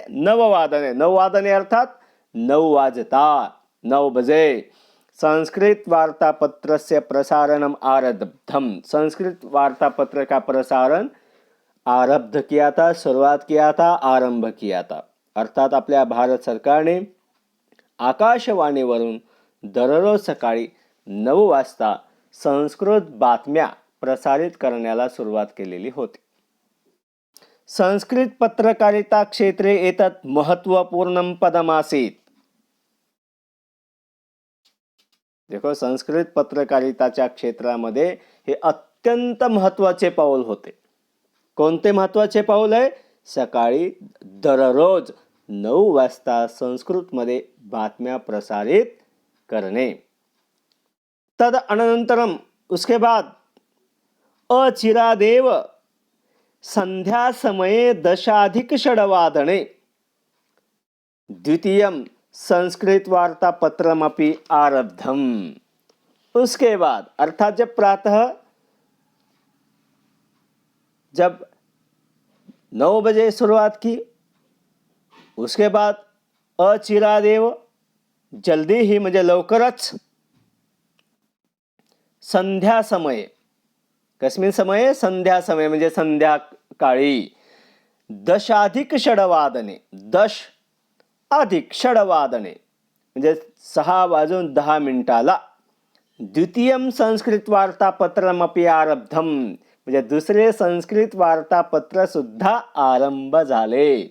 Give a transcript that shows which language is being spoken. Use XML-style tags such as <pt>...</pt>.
<hi>9 9 अर्थात 9 बजे संस्कृत वार्तापत्र से</hi> <sa>प्रसारणम आरब्धम,</sa> <hi>संस्कृत वार्तापत्र का प्रसारण आरब्ध किया था, शुरुआत किया था, आरंभ किया था।</hi> <mr>अर्थात आपल्या भारत सरकारने आकाशवाणीवरून दररोज सकाळी 9 वाजता संस्कृत बातम्या प्रसारित करण्याला सुरुवात केलेली होती।</mr> <sa>संस्कृत पत्रकारिता क्षेत्रे एतत् महत्वपूर्णं पदमासीत्।</sa> <mr>देखो, संस्कृत पत्रकारिताच्या क्षेत्रामध्ये हे अत्यंत महत्वाचे पाऊल होते। कोणते महत्वाचे पाऊल आहे? सकाळी दररोज 9 वाजता संस्कृतमध्ये बातम्या प्रसारित करणे।</mr> <sa>तद अनंतरम,</sa> <hi>उसके बाद</hi> <sa>अचिरादेव संध्या समये 10:06 द्वितीयं संस्कृत वार्तापत्रमपि आरब्धम।</sa> <hi>उसके बाद, अर्थात जब प्रातः, जब 9 बजे शुरुआत की, उसके बाद</hi> <sa>अचिरादेव,</sa> <hi>जल्दी ही,</hi> <mr>म्हणजे लवकरच,</mr> <hi>संध्या समय,</hi> <sa>कस्मिन समये?</sa> <mr>संध्या समय, म्हणजे संध्याकाळी 10:06 10:06 म्हणजे 6:10</mr> <sa>द्वितीयं संस्कृत वार्तापत्रमपि आरब्धम,</sa> <mr>म्हणजे दुसरे संस्कृत वार्तापत्र सुद्धा आरंभ झाले।</mr>